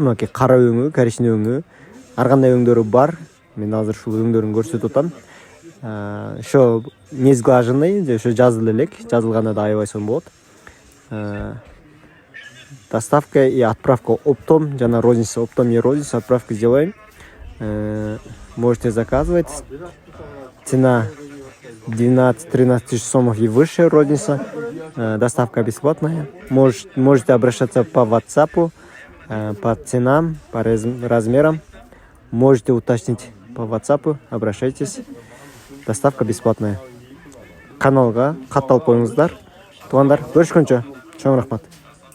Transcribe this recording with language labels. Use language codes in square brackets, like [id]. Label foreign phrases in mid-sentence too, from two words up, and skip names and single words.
[ky] Мынакей кара өңү, коричневый өңү. Ар кандай өңдөрү бар. Мен азыр ушул өңдөрүн көрсөтүп атам. Ошо несглаженный, ошо жазылып элек. Жазылганда да аябай сонун болот. [ru] Доставка и отправка оптом, жана розница, оптом и розница отправка сделаем. Можете заказывать. Цена 12-13 тысяч сомов и выше розница. Доставка бесплатная. Можете обращаться по WhatsApp, по ценам, по размерам. Можете уточнить по WhatsApp, обращайтесь. Доставка бесплатная. [ky] Каналга катталып коюңуздар. Туугандар, көрүшкөнчө. Чоң рахмат.